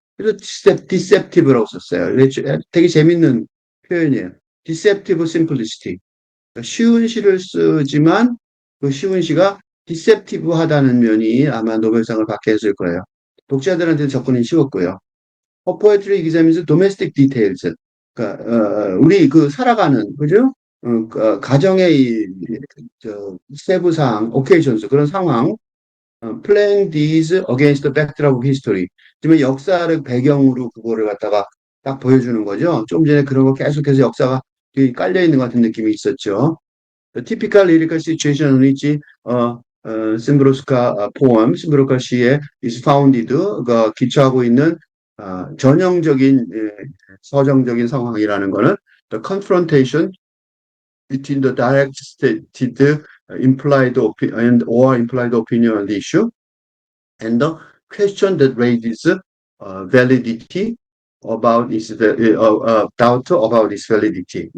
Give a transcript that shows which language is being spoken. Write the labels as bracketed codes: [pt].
[ko] 그래서 deceptive라고 썼어요. 되게 재밌는 표현이에요. [en] deceptive simplicity. [ko] 그러니까 쉬운 시를 쓰지만 그 쉬운 시가 디셉티브하다는 면이 아마 노벨상을 받게 했을 거예요. 독자들한테는 접근이 쉬웠고요. [en] Poetry examines domestic details. [ko] 그러니까 우리 그 살아가는 그죠? 가정의 세부 사항, [en] occasions [ko] 그런 상황, [en] playing these against the backdrop of history. [ko] 지금 역사를 배경으로 그거를 갖다가 딱 보여주는 거죠. 좀 전에 그런 거 계속해서 역사가 깔려 있는 것 같은 느낌이 있었죠. [en] The typical lyrical situation in which [ko] 심브로스카 포엠, 심브로스카 시에 [en] is founded, [ko] 그 기초하고 있는 전형적인 서정적인 상황이라는 거는 [en] the confrontation between the direct stated implied opinion on the issue and the question that raises validity doubt about its validity.